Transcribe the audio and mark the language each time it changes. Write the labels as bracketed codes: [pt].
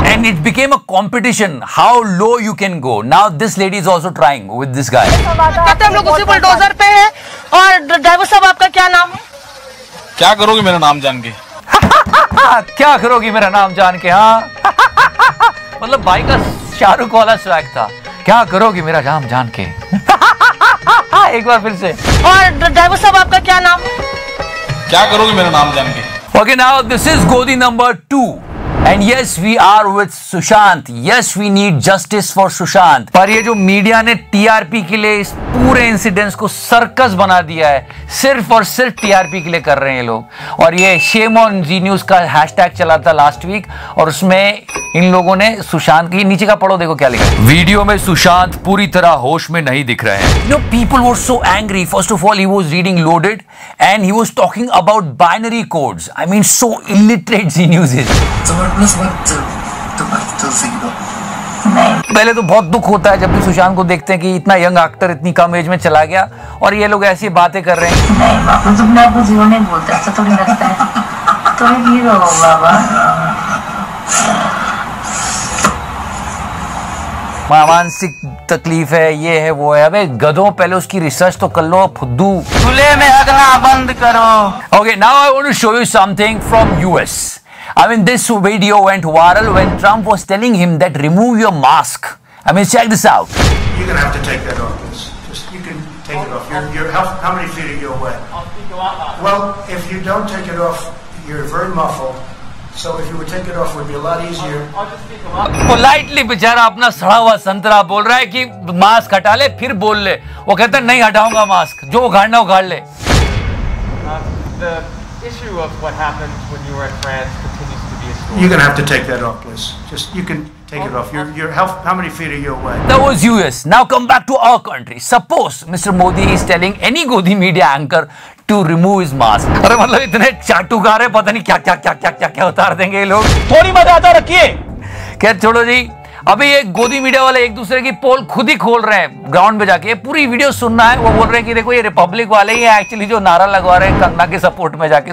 [en] And it became a competition how low you can go. Now this lady is also trying with this guy. [hi] कहते हम लोग उसी bulldozer पे हैं। और ड्राइवर साहब आपका क्या नाम है? क्या करोगी मेरा नाम जान के? क्या करोगी मेरा नाम जान के? हाँ मतलब भाई का शाहरुख वाला स्वैग था, क्या करोगी मेरा नाम जान के। एक बार फिर से। और ड्राइवर साहब आपका क्या नाम है? क्या करोगी मेरा नाम जान के? [en] Okay, now this is Godi number 2. And yes, we are with Sushant. Yes, we need justice for Sushant. [hi] पर ये जो मीडिया ने टीआरपी के लिए इस पूरे इंसिडेंट्स को सर्कस बना दिया है, सिर्फ और सिर्फ टीआरपी के लिए कर रहे हैं ये लोग। और ये शेम ऑन जी न्यूज का हैशटैग चला था लास्ट वीक, और उसमें इन लोगों ने सुशांत की, नीचे का पढ़ो देखो क्या लिखा है। वीडियो में सुशांत पूरी तरह होश में नहीं दिख रहे हैं। [en] You know, people were so angry. First of all, he was reading Loaded and he was talking about binary codes. I mean, so illiterate Zee News is. [hi] पहले तो बहुत दुख होता है जब भी सुशांत को देखते हैं कि इतना यंग एक्टर इतनी कम एज में चला गया, और ये लोग ऐसी बातें कर रहे हैं। नहीं बाबू, तुम अपने आप को जीरो नहीं बोलते, ऐसा थोड़ी लगता है। तुम हीरो हो बाबा। मानसिक तकलीफ है, ये है वो है। अबे गधों, पहले उसकी रिसर्च तो कर लो फुद्दू। खुले में हगना बंद करो। [en] Okay, now I want to show you something from US. I mean, this video went viral when Trump was telling him that remove your mask. I mean, check this out. You're gonna have to take that off. Just you can take it off. How many feet are you away? Well, if you don't take it off, you're very muffled. So if you would take it off, it would be a lot easier. [hi] Politely बेचारा अपना सड़ा हुआ संतरा बोल रहा है कि mask हटा ले, फिर बोल ले। वो कहता है नहीं हटाऊंगा मास्क, जो उखाड़ना उखाड़ ले। [en] The issue of what happened when you were in France continues to be a story. You're gonna have to take that off, please. Just you can take it off. How many feet are you away? That was US. Now come back to our country. Suppose Mr. Modi is telling any Godi media anchor to remove his mask. [hi] अरे मतलब इतने चाटुकार है, पता नहीं क्या उतार देंगे ये लोग। थोड़ी मर्यादा रखिए। खैर छोड़ो जी। अभी ये गोदी मीडिया वाले एक दूसरे की पोल खुद ही खोल रहे हैं ग्राउंड पे जाके। पूरी वीडियो सुनना है, वो बोल रहे हैं कि देखो ये रिपब्लिक वाले ही एक्चुअली जो नारा लगवा रहे हैं कंगना के सपोर्ट में जाके।